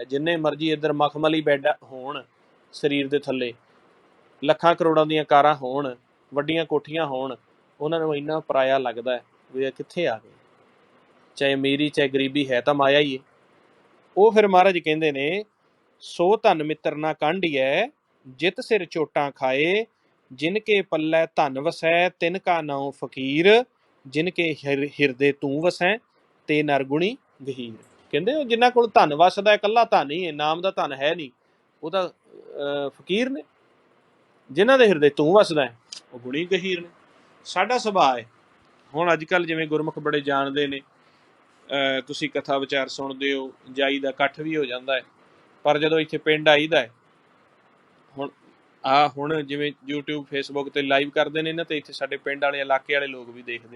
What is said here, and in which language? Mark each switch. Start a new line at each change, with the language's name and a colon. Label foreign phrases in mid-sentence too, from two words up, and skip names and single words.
Punjabi: ਜਿੰਨੇ ਮਰਜ਼ੀ ਇੱਧਰ ਮਖਮਲੀ ਬੈੱਡ ਹੋਣ ਸਰੀਰ ਦੇ ਥੱਲੇ, ਲੱਖਾਂ ਕਰੋੜਾਂ ਦੀਆਂ ਕਾਰਾਂ ਹੋਣ, ਵੱਡੀਆਂ ਕੋਠੀਆਂ ਹੋਣ, ਉਹਨਾਂ ਨੂੰ ਇੰਨਾ ਪਰਾਇਆ ਲੱਗਦਾ ਵੀ ਇਹ ਕਿੱਥੇ ਆ ਗਏ। ਚਾਹੇ ਅਮੀਰੀ ਚਾਹੇ ਗਰੀਬੀ, ਹੈ ਤਾਂ ਮਾਇਆ ਹੀ ਹੈ। ਉਹ ਫਿਰ ਮਹਾਰਾਜ ਕਹਿੰਦੇ ਨੇ, ਸੋ ਧਨ ਮਿੱਤਰ ਨਾ ਕਾਂਢੀਐ, ਜਿਤ ਸਿਰ ਚੋਟਾਂ ਖਾਏ, ਜਿਨਕੇ ਪੱਲੈ ਧਨ ਵਸੈ ਤਿਨਕਾ ਨਾਮ ਫਕੀਰ ਜਿਨਕੇ ਹਿਰਦੇ ਤੂ ਵਸੈ ਤੇ ਨਰਗੁਣੀ ਗਹੀਰ। ਕਹਿੰਦੇ ਉਹ ਜਿਨ੍ਹਾਂ ਕੋਲ ਧਨ ਵਸਦਾ, ਇਕੱਲਾ ਧਨ ਹੀ ਹੈ, ਨਾਮ ਦਾ ਧਨ ਹੈ ਨਹੀਂ, ਉਹ ਤਾਂ ਫਕੀਰ ਨੇ। ਜਿਨ੍ਹਾਂ ਦੇ ਹਿਰਦੇ ਤੂੰ ਵਸਦਾ ਹੈ ਉਹ ਗੁਣੀ ਗਹੀਰ ਨੇ। ਸਾਡਾ ਸੁਭਾਅ ਹੈ, ਹੁਣ ਅੱਜ ਕੱਲ੍ਹ ਜਿਵੇਂ ਗੁਰਮੁਖ ਬੜੇ ਜਾਣਦੇ ਨੇ, ਤੁਸੀਂ ਕਥਾ ਵਿਚਾਰ ਸੁਣਦੇ ਹੋ, ਜਾਈ ਦਾ ਇਕੱਠ ਵੀ ਹੋ ਜਾਂਦਾ ਹੈ, ਪਰ ਜਦੋਂ ਇੱਥੇ ਪਿੰਡ ਆਈਦਾ ਹੈ, ਹੁਣ ਜਿਵੇਂ YouTube Facebook ਤੇ ਲਾਈਵ ਕਰਦੇ ਨੇ ਨਾ, ਤੇ ਇੱਥੇ ਸਾਡੇ ਪਿੰਡ ਵਾਲੇ ਇਲਾਕੇ ਵਾਲੇ ਲੋਕ ਵੀ ਦੇਖਦੇ ਆ।